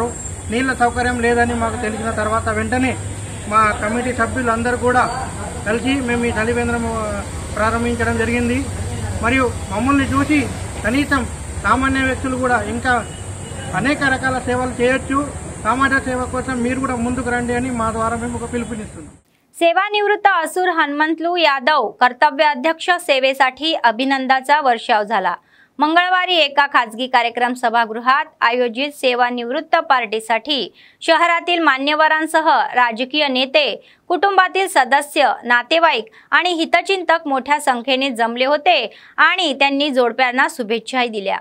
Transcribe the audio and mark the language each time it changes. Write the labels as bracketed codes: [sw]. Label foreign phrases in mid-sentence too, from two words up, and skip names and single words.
[te] నీళ్ళ సౌకర్యం లేదని మాకు తెలిసిన తర్వాత వెంటనే మా కమిటీ సభ్యులందరూ కూడా కలిసి మేము ఈ చలివేంద్రం ప్రారంభించడం జరిగింది। మరియు మమ్మల్ని చూసి కనీసం సామాన్య వ్యక్తులు కూడా ఇంకా అనేక రకాల సేవలు చేయొచ్చు, సమాజ సేవ కోసం మీరు కూడా ముందుకు రండి అని మా ద్వారా మేము ఒక పిలుపునిస్తున్నాం। [mr] सेवानिवृत्त असुर हनुमंतलू यादव कर्तव्य अध्यक्ष सेवेसाठी अभिनंदनाचा वर्षाव झाला। मंगळवारी एका खासगी कार्यक्रम सभागृहात आयोजित सेवानिवृत्त पार्टीसाठी शहरातील मान्यवरांसह राजकीय नेते, कुटुंबातील सदस्य, नातेवाईक आणि हितचिंतक मोठ्या संख्येने जमले होते आणि त्यांनी जोडप्यांना शुभेच्छाही दिल्या।